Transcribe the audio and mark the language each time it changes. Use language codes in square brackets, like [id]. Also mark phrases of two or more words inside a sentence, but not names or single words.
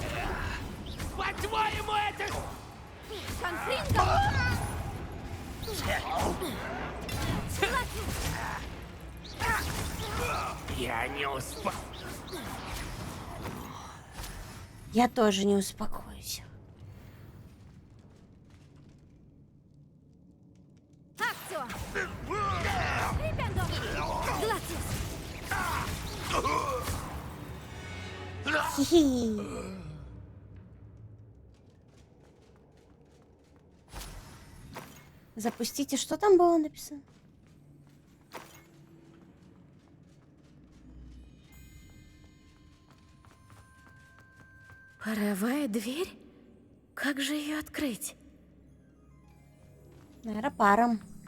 [ru] По-твоему, это... Конфринто! Я не успел. Я тоже не успокоюсь. Акцио! Репендо! Глатус! Хи-хи. Запустите, что там было написано? Паровая дверь? Как же ее открыть? Наверное, паром.